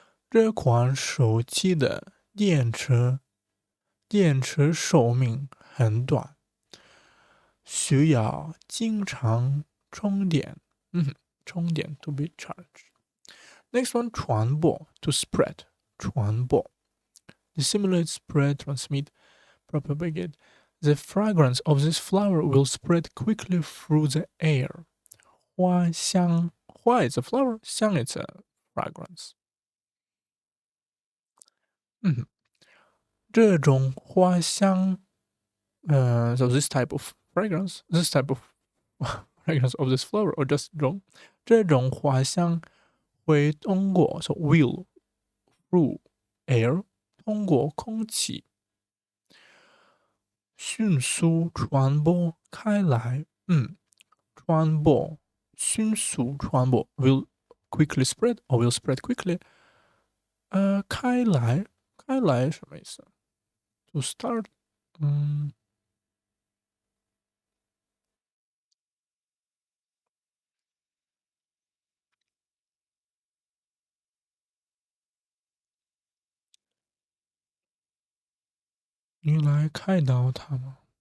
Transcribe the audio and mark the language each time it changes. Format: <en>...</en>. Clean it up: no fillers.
<zh>这款手机的电池寿命很短，需要经常充电。</zh> <en>充电 to be charged。 Next one 传播 to spread 传播。 Dissimulate, spread, transmit, propagate. The fragrance of this flower will spread quickly through the air. 花香 花 is a flower, 香 is a fragrance.</en> <zh>这种花香，</zh> <en>so this type of fragrance, this type of fragrance of this flower, or just</en> <zh>这种花香会通过</zh> <en>so will through air</en> <zh>通过空气迅速传播开来。传播迅速传播</zh> <en>will quickly spread or will spread quickly。</en> <zh>开来什么意思？</zh> <en>To start，</en> <zh>你来开导他吗？</zh>